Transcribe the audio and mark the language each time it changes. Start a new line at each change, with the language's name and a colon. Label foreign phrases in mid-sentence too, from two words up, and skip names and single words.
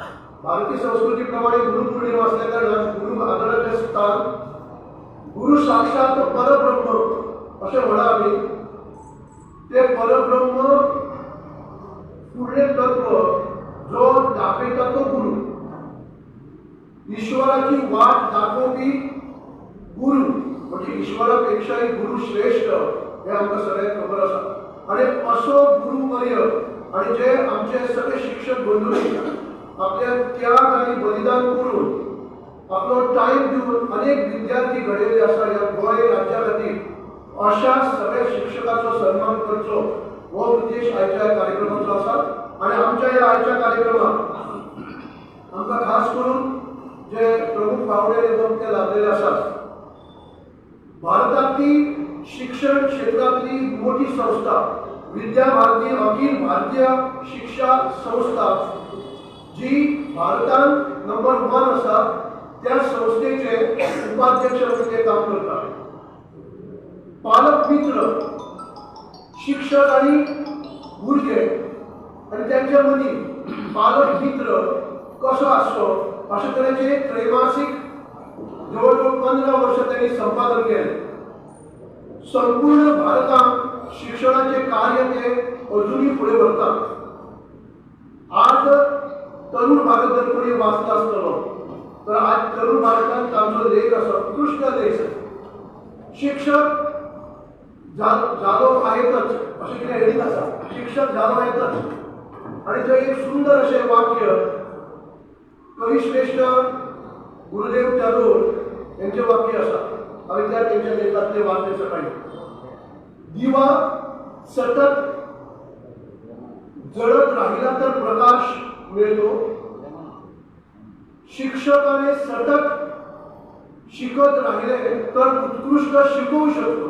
Konkani: भारतीय संस्कृतीप्रमाणे गुरुपौर्णिमा असल्या कारणान गुरु आदराचे स्थान, गुरु साक्षात परब्रह्म असे म्हणा आम्ही, ते परब्रह्म पुढे तत्व जो दाखवता तो गुरु, ईश्वराची वाट दाखवपी गुरु म्हणजे ईश्वरापेक्षाही गुरु श्रेष्ठ हे आमकां सगळ्यांक खबर आसा आणि असो गुरुवर्य आणि जे आमचे सगळे शिक्षक बंधूंनी आपल्या त्याग आणि बलिदान करून आपलो टाइम दिवन अनेक विद्यार्थी घडयले आसा या गोंय राज्या खातीर अशा सगळ्या शिक्षकाचो सन्मान करचो हो उद्देश आयच्या कार्यक्रमाचो आसा आणि आमच्या या आयच्या कार्यक्रमात आमकां खास करून जे प्रमुख पावणे ते लाभलेले असतात। भारतातली शिक्षण क्षेत्रातली मोठी संस्था विद्या भारती अखिल भारतीय शिक्षा संस्था जी भारतात नंबर 1 असा त्या संस्थेचे उपाध्यक्ष म्हणून ते काम करतात। पालक मित्र शिक्षक आणि भुरगे आणि त्यांच्या मदीं पालक मित्र कसो आसचो अशा तरेचे त्रैमासिक जवळजवळ 15 वर्ष त्यांनी संपादन केले। संपूर्ण भारतात शिक्षणाचे कार्य ते अजूनही पुढे व्हरतात। आज तरुण भारत जर कोणी वाचला असतलो तर आज तरुण भारतात आमचो लेख असा उत्कृष्ट देश शिक्षक जालो आहेतच असे कितें हेडींग आसा, शिक्षक जालो आहेतच आणि थंय एक सुंदर असे वाक्य कविश्रेष्ठ गुरुदेव टागोर यांचे वाक्य असा। हांवें त्या तेंच्या लेखांतले वाचले सकाळी।
Marathi: दिवा सतत जळत राहिला तर प्रकाश मिळतो, शिक्षकाने सतत शिकत राहिले तर उत्कृष्ट शिकवू शकतो।